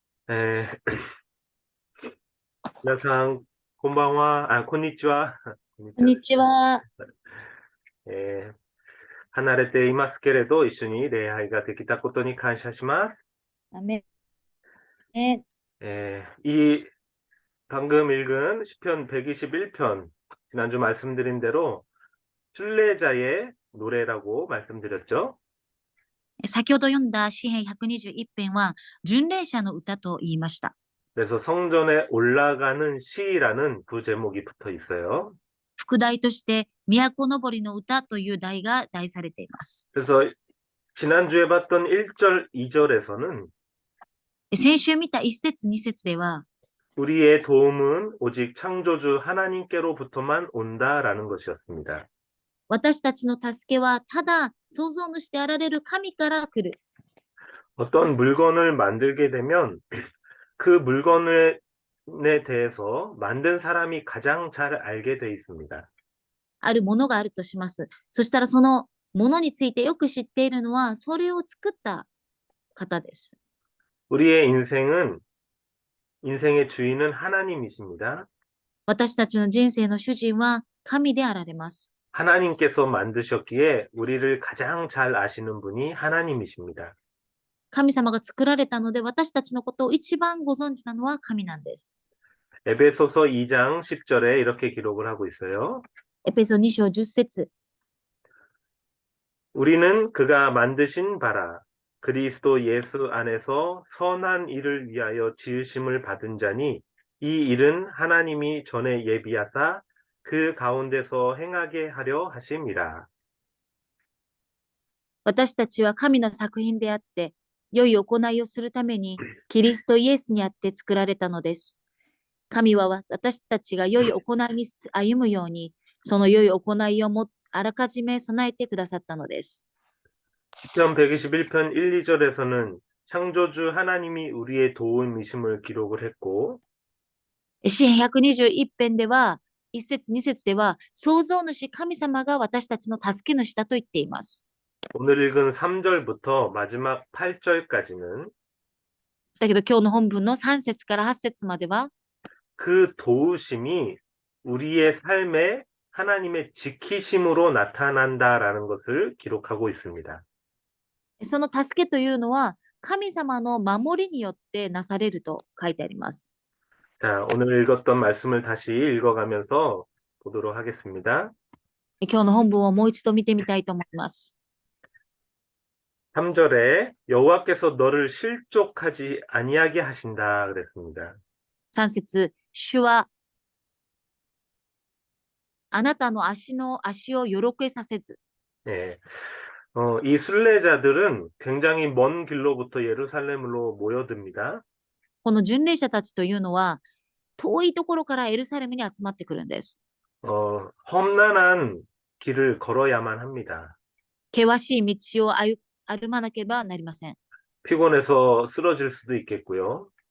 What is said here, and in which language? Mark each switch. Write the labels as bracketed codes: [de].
[ja] 皆さん、こんばんは。こんにちは。こんにちは。こんにちは。えー離れていますけれど、一緒に礼拝ができたことに感謝します。アメン。 [ko] 이 방금 읽은 시편 121편, 지난주 말씀드린 대로 순례자의 노래라고 말씀드렸죠. [ja] 先ほど読んだ詩編121編は、巡礼者の歌と言いました。 [ko] 그래서 성전에 올라가는 시라는 부제목이 붙어 있어요. [ja] 副題として、都のぼりの歌という題が題されています。 [ko] 그래서 지난주에 봤던 1절, 2절에서는 [ja] 先週見た一節、二節では、 [ko] 우리의 도움은 오직 창조주 하나님께로부터만 온다라는 것이었습니다. [ja] 私たちの助けはただ創造主であられる神から来る。 [ko] 어떤 물건을 만들게 되면 그 물건에 대해서 만든 사람이 가장 잘 알게 돼 있습니다. [ja] あるものがあるとします。そしたらそのものについてよく知っているのは、それを作った方です。 [ko] 우리의 인생의 주인은 하나님이십니다. [ja] 私たちの人生の主人は神であられます。 [ko] 하나님께서 만드셨기에 우리를 가장 잘 아시는 분이 하나님이십니다. [ja] 神様が作られたので、私たちのことを一番ご存知なのは神なんです。 [ko] 에베소서 2장 10절에 이렇게 기록을 하고 있어요. [ja] エペソ2章10節 [ko] 우리는 그가 만드신 바라 그리스도 예수 안에서 선한 일을 위하여 지으심을 받은 자니 이 일은 하나님이 전에 예비하사 그 가운데서 행하게 하려 하심이라. [ja] 私たちは神の作品であって、良い行いをするために、キリストイエスにあって作られたのです。神は私たちが良い行いに歩むように、その良い行いをあらかじめ備えてくださったのです。 [ko] 시편 121편 1, 2절에서는 창조주 하나님이 우리의 도움이심을 기록을 했고 [ja] 詩編121編では、一節二節では、創造主神様が私たちの助け主だと言っています。 [ko] 오늘 읽은 3절부터 마지막 8절까지는 [ja] だけど今日の本文の3節から8節までは、 [ko] 그 도우심이 우리의 삶에 하나님의 지키심으로 나타난다라는 것을 기록하고 있습니다. [ja] その助けというのは神様の守りによってなされると書いてあります。 [ko] 자, 오늘 읽었던 말씀을 다시 읽어가면서 보도록 하겠습니다. [ja] 今日の本文をもう一度見てみたいと思います。 [ko] 3절에 여호와께서 너를 실족하지 아니하게 하신다 그랬습니다. [ja] 3節、主はあなたの足をよろけさせず。 [ko] 예. 이 순례자들은 굉장히 먼 길로부터 예루살렘으로 모여듭니다. [ja] この巡礼者たちというのは遠いところからエルサレムに集まってくるんです。 [ko] 험난한 길을 걸어야만 합니다. [ja] 険しい道を歩まなければなりません。 [ko] 피곤해서 쓰러질 수도 있겠고요.